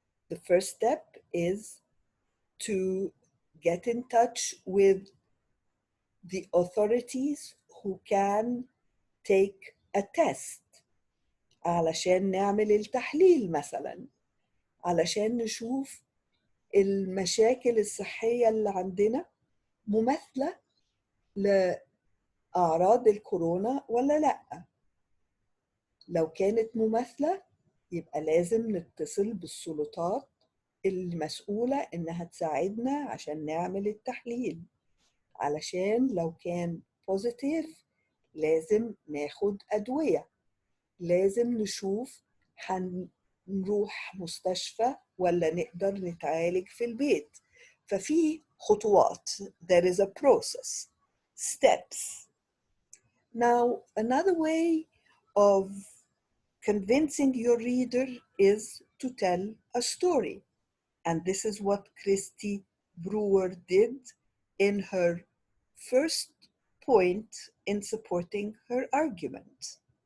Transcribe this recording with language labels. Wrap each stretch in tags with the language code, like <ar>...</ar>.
<en>The first step is to get in touch with the authorities who can take a test</en> <ar>علشان نعمل التحليل مثلا، علشان نشوف المشاكل الصحية اللي عندنا مماثلة لأعراض الكورونا ولا لأ. لو كانت مماثلة يبقى لازم نتصل بالسلطات المسؤولة إنها تساعدنا عشان نعمل التحليل، علشان لو كان بوزيتيف لازم ناخد أدوية، لازم نشوف هنروح مستشفى ولا نقدر نتعالج في البيت. ففي خطوات.</ar> <en>There is a process, steps. Now, another way of convincing your reader is to tell a story. And this is what Christy Brewer did in her first point in supporting her argument.</en>